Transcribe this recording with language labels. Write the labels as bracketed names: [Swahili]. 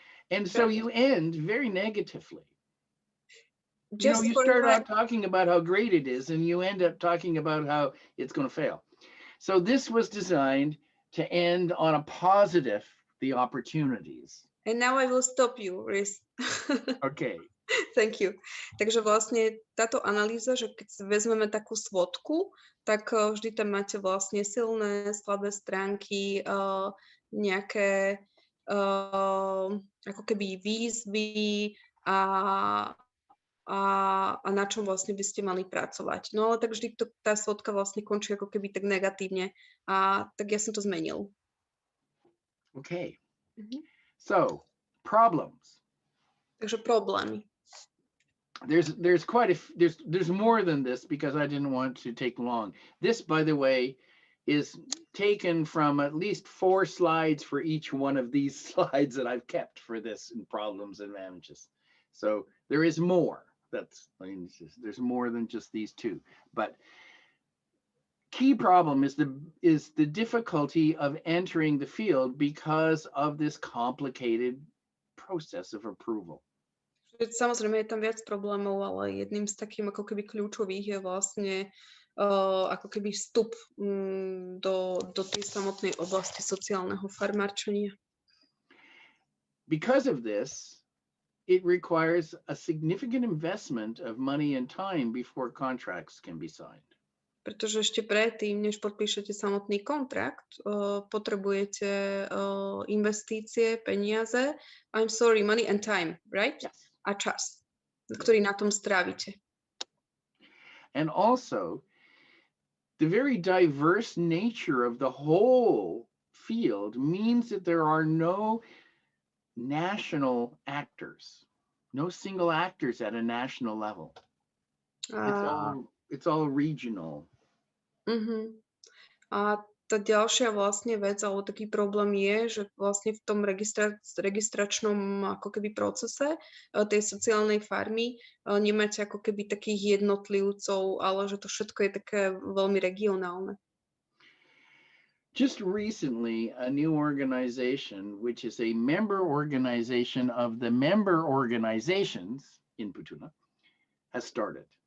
[English] And so you end very negatively. You start out talking about how great it is, and you end up talking about how it's going to fail. So this was designed to end on a positive, the opportunities. And now I will stop you, Rhys. Okay. Thank you. [Slovak] Takže vlastne táto analýza, že keď vezmeme takú svodku, tak vždy tam máte vlastne silné, slabé stránky, nejaké ako keby výzvy a na čom vlastne by ste mali pracovať. No ale tak vždy tá svodka vlastne končí ako keby tak negatívne, a tak ja som to zmenil. [English] Okay. So, problems. [Slovak] Takže problémy. [English] There's more than this, because I didn't want to take long. This, by the way, is taken from at least 4 slides for each one of these slides that I've kept for this in problems and advantages. So there is more. There's more than just these 2. But key problem is the difficulty of entering the field because of this complicated process of approval. [Slovak] Samozrejme je tam viac problémov, ale jedným z takým ako keby kľúčových je vlastne ako keby vstup do tej samotnej oblasti sociálneho farmárčenia. [English] Because of this, it requires a significant investment of money and time before contracts can be signed. [Slovak] Pretože ešte predtým, než podpíšete samotný kontrakt, potrebujete investície, peniaze, [English] money and time, right? Yes. [Slovak] A čas, ktorý na tom strávite. [English] And also, the very diverse nature of the whole field means that there are no national actors, no single actors at a national level. It's all regional. [Slovak] A tá ďalšia vlastne vec, alebo taký problém je, že vlastne v tom registračnom ako keby procese tej sociálnej farmy nemáte ako keby takých jednotlivcov, ale že to všetko je také veľmi regionálne. [English] Just recently, a new organization, which is a member organization of the member organizations in Putuna, has started.